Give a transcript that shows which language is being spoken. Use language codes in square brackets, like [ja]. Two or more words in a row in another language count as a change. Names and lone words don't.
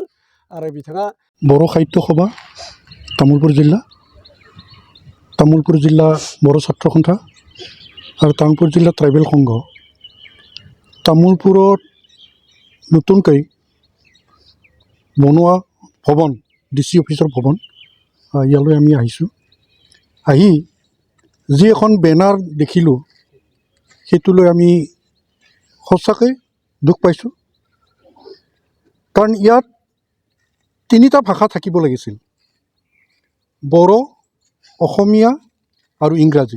[brx] आरो बिथाङा [as] बर' साहित्य सभा तामुलपुर जिल्ला बर' छात्र सन्था और तामुलपुर जिल्ला ट्राइबेल संघ তামুলপুৰত নতুনকৈ বনোৱা ভৱন DC অফিচৰ ভৱন ইয়ালৈ আমি আহিছোঁ। আহি যি এখন বেনাৰ দেখিলোঁ সেইটোলৈ আমি সঁচাকৈ দুখ পাইছোঁ। কাৰণ ইয়াত তিনিটা ভাষা থাকিব লাগিছিল, বড়ো, অসমীয়া আৰু ইংৰাজী।